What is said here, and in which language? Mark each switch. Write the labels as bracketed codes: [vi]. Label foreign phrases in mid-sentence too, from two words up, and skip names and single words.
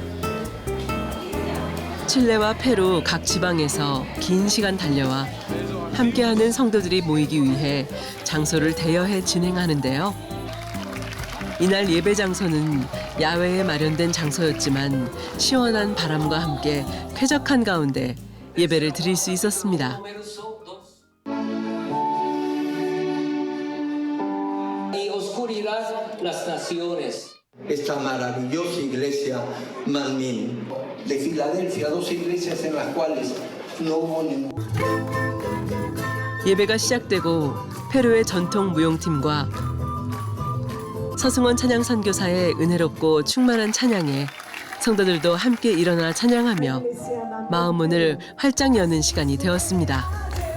[ko] 칠레와 페루 각 지방에서 긴 시간 달려와 함께하는 성도들이 모이기 위해 장소를 대여해 진행하는데요. 이날 예배 장소는 야외에 마련된 장소였지만 시원한 바람과 함께 쾌적한 가운데 예배를 드릴 수 있었습니다. [es] Esta maravillosa iglesia Manmin de Filadelfia, dos iglesias en las cuales no hubo ningún. [ko] 예배가 시작되고 페루의 전통 무용팀과 서승원 찬양 선교사의 은혜롭고 충만한 찬양에 성도들도 함께 일어나 찬양하며 마음 문을 활짝 여는 시간이 되었습니다.